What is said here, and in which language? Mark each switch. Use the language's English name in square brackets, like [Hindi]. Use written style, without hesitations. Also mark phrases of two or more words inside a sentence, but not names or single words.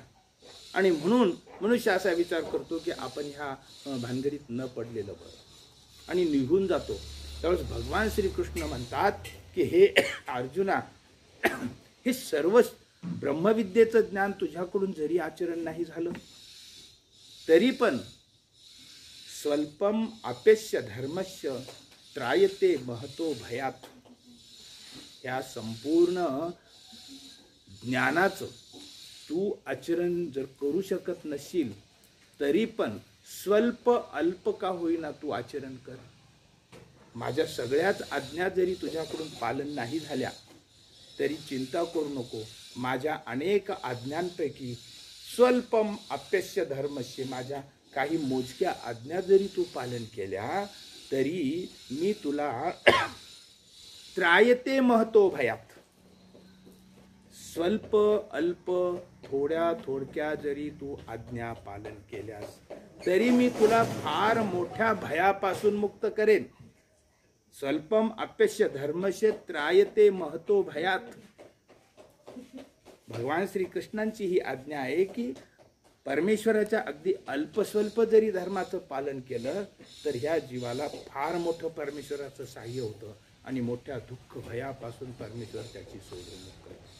[Marathi] आणि म्हणून मनुष्य असा विचार करतो की आपण ह्या भानगडीत न पडलेलं बरं आणि निघून जातो. त्यावेळेस भगवान श्रीकृष्ण म्हणतात की हे अर्जुना, हे सर्व ब्रह्मविद्येचं ज्ञान तुझ्याकडून जरी आचरण नाही झालं तरी पण [Sanskrit] स्वल्पम अपेस्य धर्मस्य त्रायते महतो भयात. [Marathi] या संपूर्ण ज्ञानाचं तू आचरण जर करू शकत नशील तरी पण स्वल्प अल्प का होईना तू आचरण कर. माझ्या सगळ्याच आज्ञा जरी तुझ्याकडून पालन नाही झाल्या तरी चिंता करू नको. माझ्या अनेक आज्ञांपैकी [Sanskrit] स्वल्पम अप्यस्य धर्मस्य, [Marathi] माझ्या काही मोजक्या आज्ञा जरी तू पालन केल्या तरी मी तुला [Sanskrit] त्रायते महतो भयात, [Marathi] स्वल्प अल्प थोडक्या जरी तू आज्ञा पालन केल्यास तरी मी तुला फार मोठ्या भयापासून मुक्त करेन. [Sanskrit] स्वल्पम अप्यस्य धर्मस्य त्रायते महतो भयात. [Marathi] भगवान श्रीकृष्णांची ही आज्ञा आहे की परमेश्वराच्या अगदी अल्पस्वल्प जरी धर्माचं पालन केलं तर ह्या जीवाला फार मोठं परमेश्वराचं सहाय्य होतं आणि मोठ्या दुःख भयापासून परमेश्वर त्याची सोडवणूक करतो.